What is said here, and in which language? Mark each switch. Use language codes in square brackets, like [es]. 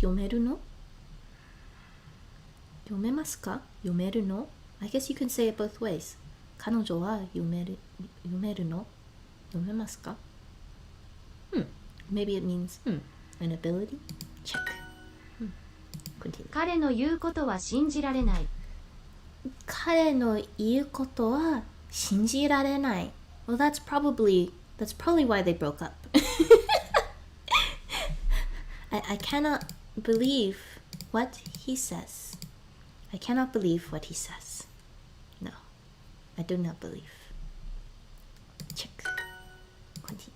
[ja] 読めるの? 読めますか?読めるの? [en] I guess you can say it both ways. [ja] 彼女は読めるの?読めますか? [en] Maybe it means, an ability? Check. Continue. [ja] 彼の言うことは信じられない。彼の言うことは信じられない. [en] Well, that's probably why they broke up. I cannot believe what he says. I cannot believe what he says. No, I do not believe. Check. Continue.